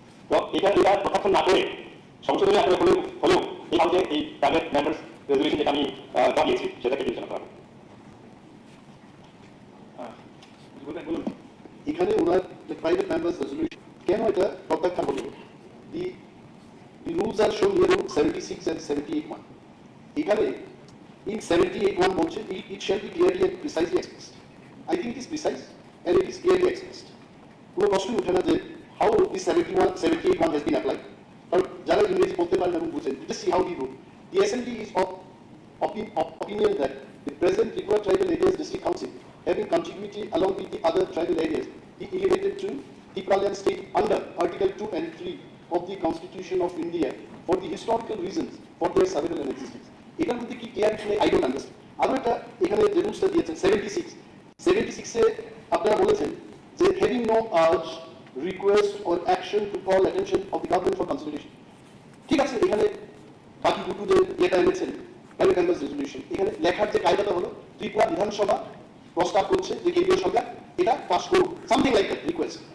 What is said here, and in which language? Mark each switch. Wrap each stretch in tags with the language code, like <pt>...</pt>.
<bn>তো এটা প্রত্যাখ্যান না করে সংশোধনী আসলে হলেও এই হাউসে এই প্রাইভেট মেম্বার্স রেজুলেশন যেটা আমি দিয়েছি সেটাকে বিবেচনা করা হবে। বলুন এখানে ওনার প্রাইভেট মেম্বার্স রেজলিউশন কেন এটা প্রত্যাখ্যান হলো?</bn> <en>The rules are shown here 76 and 78(1).</en> <bn>এখানে</bn> <en>in 78(1)</en> <bn>বলছে</bn> <en>it shall be clearly and precisely expressed. I think it is precise and it is clearly expressed.</en> <bn>কোনো প্রশ্ন ওঠে না যে</bn> <en>how this 78(1) has been applied.</en> <bn>কারণ যারা ইংরেজি বলতে পারেন এবং বুঝেন,</bn> <en>just see how he wrote. The Assembly is of opinion that the present Tripura Tribal Areas District Council, having contiguity along with the other tribal areas, be elevated to Tripura state under Article 2 and 3 of the Constitution of India for the historical reasons for their survival and existence.</en> <bn>এটার মধ্যে কি clear কিনা</bn> <en>I don't understand.</en> <bn>আরো একটা এখানে যে রুলসটা দিয়েছেন 76 এ আপনারা বলেছেন যে</bn> <en>having no urge, request or action to call attention of the government for consideration.</en> <bn>ঠিক আছে, এখানে বাকি দুটো যে এটা এনেছেন প্রাইভেট মেম্বার্স রেজুলেশন, এখানে লেখার যে কায়দাটা হলো ত্রিপুরা বিধানসভা প্রস্তাব করছে যে কেন্দ্রীয় সরকার এটা পাস করুক,</bn> <en>Something like that request.</en>